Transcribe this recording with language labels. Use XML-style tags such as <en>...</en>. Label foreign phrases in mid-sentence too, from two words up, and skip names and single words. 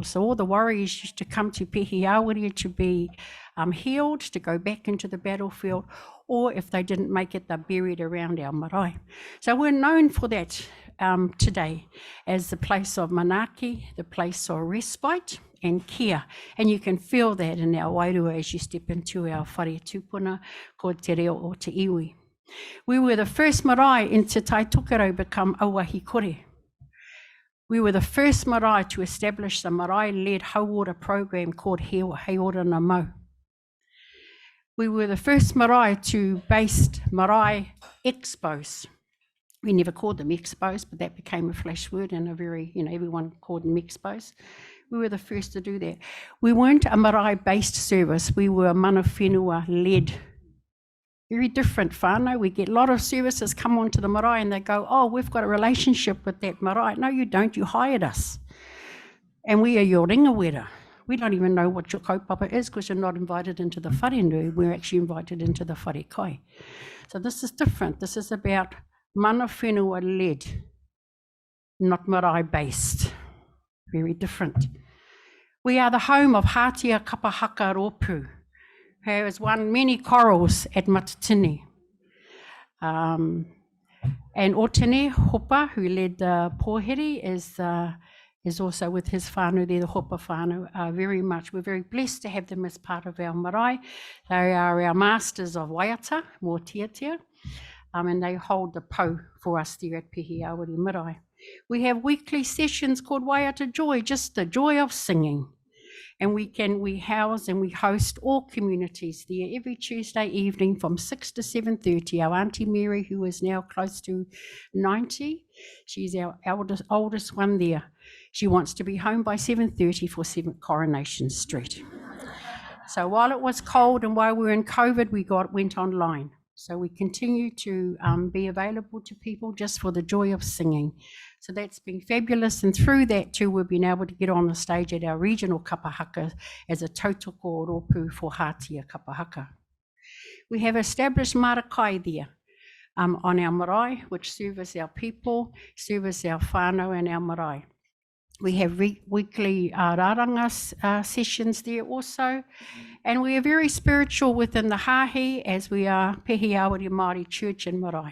<en>So all the warriors used to come to Pehi Awiri to be healed, to go back into the battlefield, or if they didn't make it, they're buried around our marae. So we're known for that today as the place of manaki, the place of respite and care. And you can feel that in our wairua as you step into our</en> <mi>whare tūpuna</mi> <en>called Te Reo o Te Iwi. We were the first marae into Taitokerau become</en> <mi>auahi kore.</mi> <en>We were the first marae to establish the marae-led hauora program called He Ora Ngā Mau. We were the first marae to base marae expos. We never called them expos, but that became a flash word and everyone called them expos. We were the first to do that. We weren't a marae-based service. We were a</en> <mi>mana whenua-</mi> <en>led. Very different whānau. We get a lot of services come onto the marae and they go, oh, we've got a relationship with that marae. No, you don't. You hired us. And we are your ringawera. We don't even know what your kaupapa is because you're not invited into the wharenui. We're actually invited into the</en> <mi>whare kai.</mi> <en>So this is different. This is about</en> <mi>mana whenua-</mi> <en>led, not marae-based. Very different. We are the home of Hātia Kapahaka Rōpū, who has won many corals at Matatini. And Otene Hopa, who led the Pōheri, is also with his whānau there, the Hopa whānau. We're very blessed to have them as part of our marae. They are our masters of waiata,</en> <mi>mō tiatia,</mi> <en>and they hold the po for us there at Pehe Awari Marae. We have weekly sessions called Waiata Joy, just the joy of singing. And we house and we host all communities there every Tuesday evening from 6 to 7:30. Our Auntie Mary, who is now close to 90, she's our oldest one there. She wants to be home by 7:30 for 7 Coronation Street. So while it was cold and while we were in COVID, we went online. So we continue to be available to people just for the joy of singing. So that's been fabulous, and through that too, we've been able to get on the stage at our regional kapahaka as a</en> <mi>tautoko rōpū</mi> <en>for Hātia kapahaka. We have established marakai there on our marae, which service our people, service our whānau and our marae. We have weekly rāranga sessions there also, and we are very spiritual within the hāhi as we are Pehe Awari Māori Church and Marae.</en>